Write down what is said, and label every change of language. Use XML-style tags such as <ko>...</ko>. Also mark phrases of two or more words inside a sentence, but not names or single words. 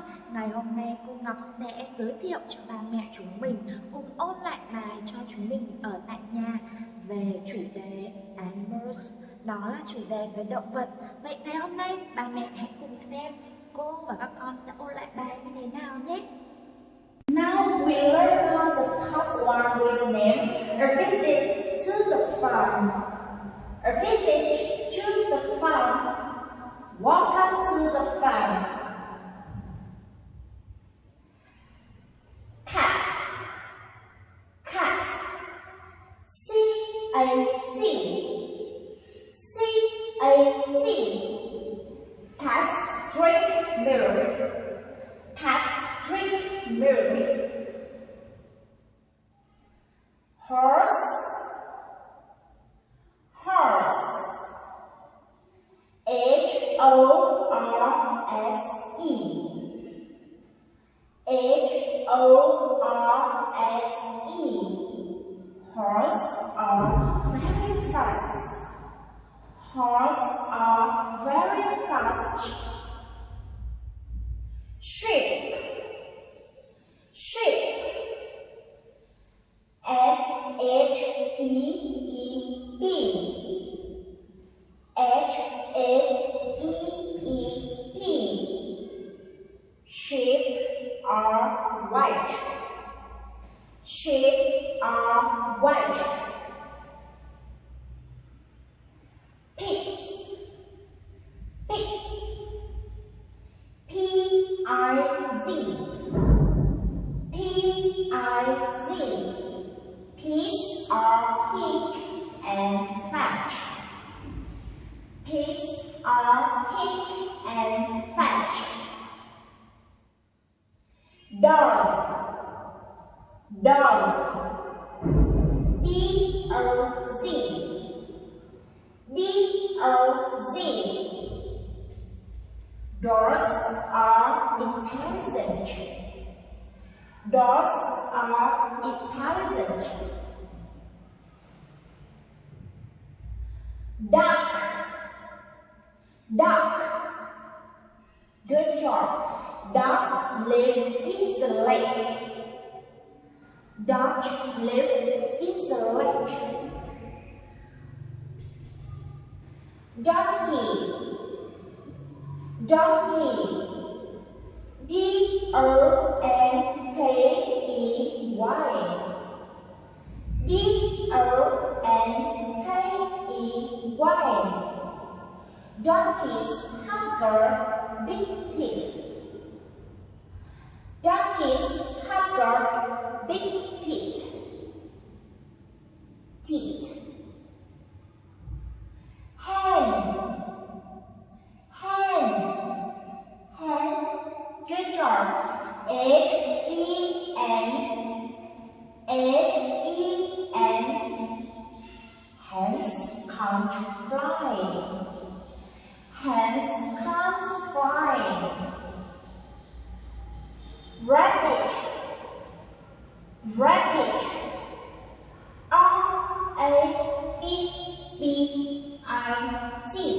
<vi>Ngày hôm nay cô Ngọc sẽ giới thiệu cho ba mẹ chúng mình cùng ôn lại bài cho chúng mình ở tại nhà về chủ đề animals, đó là chủ đề về động vật. Vậy ngày hôm nay ba mẹ hãy cùng xem cô và các con sẽ ôn lại bài như thế nào nhé.</vi> <en>Now we learn how the first one with name a visit to the farm. A visit to the farm. Welcome to the farm. Cat. Cat. C-A-T. C-A-T. Cats drink milk. Cats drink milk. Horse. Horse. H-O-R-S-E. H-O-R-S-E. Horse are very fast. Horse are very fast. Sheep. Sheep. S-H-E-E-P. H-H-E-E-P. Sheep are white. Sheep are white. Pigs. Pigs. P-I-Z. P-I-Z. Pigs are pink and fat. Pigs are pink and fat. Dog. Dog. D-O-Z. D-O-Z. Dogs are intelligent. Dogs are intelligent. Duck. Duck. Good job. Ducks live in the lake. Ducks live in the lake. Donkey. Donkey. D-O-N-K-E-Y. D-O-N-K-E-Y. Donkeys have got big teeth. Donkeys have got big teeth. Teeth. Hen. Hen. Hen. Good job. H-E-N. H-E-N. Hens can't fly. Hens can't fly. Rabbit. Rabbit. R-A-B-B-I-T.</en>